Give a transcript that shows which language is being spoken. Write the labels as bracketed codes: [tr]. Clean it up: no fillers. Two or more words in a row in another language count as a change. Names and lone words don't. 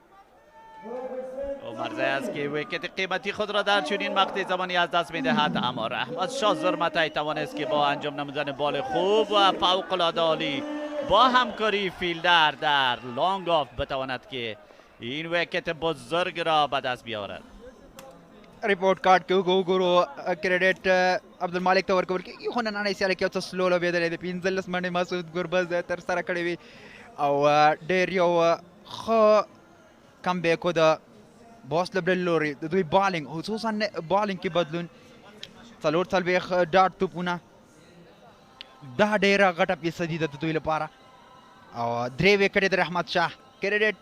[fa] عمرزی است که وکت قیمتی خود را در چنین مقطع زمانی از دست می دهد اما رحمت شاه زرمتای توانست که با انجام نمودن بال خوب و فوق العاده عالی با همکاری فیلدر در [en] long off [fa] بتواند که این وکت بزرگ را به دست بیاورد [ps] ریپورټ کارت کې وګورو کریډټ عبدالمالک ته ورکول کېږي خو نننۍ سیالۍ کې یو څه سلو لوبېدلی دی 15 منډې مسعود ګربز ترسره کړې وي او ډېر یو ښه [en] come back [ps] و د بوس لوبډلې لوري د دوی بالینګ خصوصا بالینګ کې بدلون 4 ډاټ توپونه دا ډېره غټه فیصدي ده د دوی لپاره او 3 وکټې د رحمت شاه کریډټ